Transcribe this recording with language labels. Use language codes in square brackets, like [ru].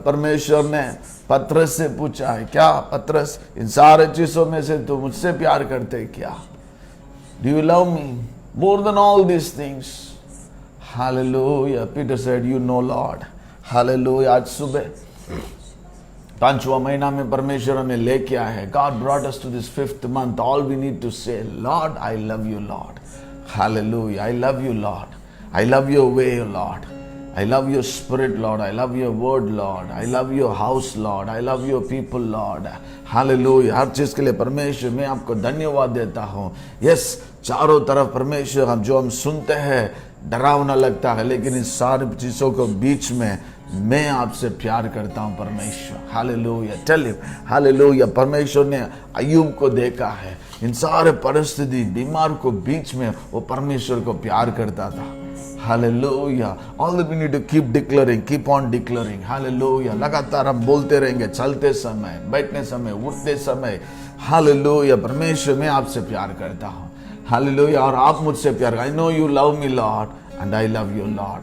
[hi] परमेश्वर ने पत्रस से पूछा है, क्या पत्रस, इन सारे चीजों में से तू मुझसे प्यार करते है क्या? [en] Do you love me more than all these things? Hallelujah. Peter said, you know, Lord. Hallelujah. [hi] आज सुबह 5वां महीना में परमेश्वर हमें लेके आया है. [en] God brought us to this 5th month. All we need to say, Lord, I love you, Lord. Hallelujah. I love you, Lord. I love your way, Lord. I love your spirit, Lord. I love your word, Lord. I love your house, Lord. I love your people, Lord. Hallelujah. [hi] हर चीज के लिए परमेश्वर मैं आपको धन्यवाद देता हूँ. Yes, चारों तरफ परमेश्वर हम जो सुनते हैं डरावना लगता है, लेकिन इन सारी चीजों को बीच में मैं आपसे प्यार करता हूँ परमेश्वर. हालेलुया. [en] tell him, [hi] hallelujah. परमेश्वर ने अय्यूब को देखा है, इन सारे परिस्थिति बीमार को बीच में वो परमेश्वर को प्यार करता था. [en] Hallelujah. All that we need to keep declaring, keep on declaring. [hi] Hallelujah. लगातार हम बोलते रहेंगे, चलते समय, बैठने समय, उठते समय. Hallelujah. परमेश्वर मैं आपसे प्यार करता हूँ. Hallelujah. और आप मुझसे प्यार. [en] I know you love me, Lord, and I love you, Lord.